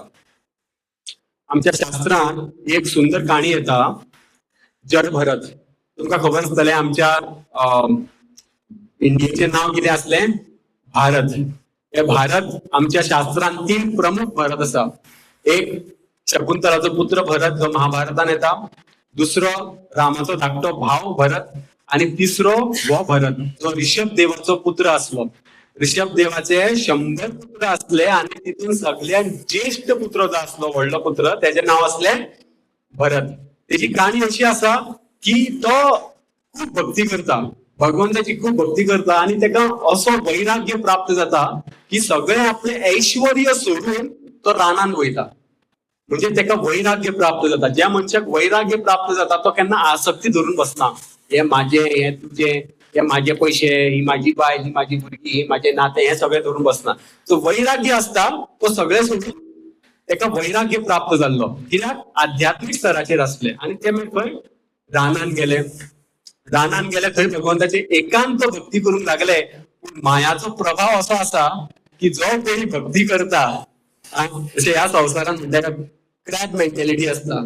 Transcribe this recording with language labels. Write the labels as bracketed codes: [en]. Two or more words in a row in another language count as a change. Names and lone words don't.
[kok] आमच्या शास्त्रांत एक सुंदर काणी येता, जडभरत. तुमकां खबर आसतलें आमच्या इंडियेचे नाव कितें असलें, भारत. हे भारत आमच्या शास्त्रांत 3 प्रमुख भरत असा. एक शकुंतलाचो पुत्र भरत जो महाभारतान येता, दुसरो रामाचो धाकटो भाव भरत, आणि तिसरो वो भरत जो ऋषभ देवाचो पुत्र असलो. ऋषभ देवाचे 100 पुत्र असले आणि तितून सगळ्यात ज्येष्ठ पुत्र जो असलो, व्हडलो पुत्र, त्याचे नाव असले भरत. त्याची काणी अशी असा की तो खूप भक्ती करता, भगवंताची खूप भक्ती करता, आणि त्याका असो वैराग्य प्राप्त जाता की सगळे आपले ऐश्वर्य सोडून तो रानान वयता. म्हणजे त्याका वैराग्य प्राप्त जाता. ज्या मनशाक वैराग्य प्राप्त जाता तो केन्ना आसक्ती धरून बसना. हे माझे, हे तुझे, हे माझे पैसे, ही माझी बाय, ही माझी भुरगी, ही माझे नाते, हे सगळे धरून बसना. तो वैराग्य असता तो सगळे सोडून त्याका वैराग्य प्राप्त जाल्लो. कित्याक आध्यात्मिक स्तराचेर असले. आणि ते मागीर खंय रानान गेले. रानान गेले थंय भगवंताची एकांत भक्ती करूंक लागले. पूण मायाचो प्रभाव असो असा की जो कोणी भक्ती करता, जशें ह्या संवसारान म्हणटा [en] crab mentality [kok] असता.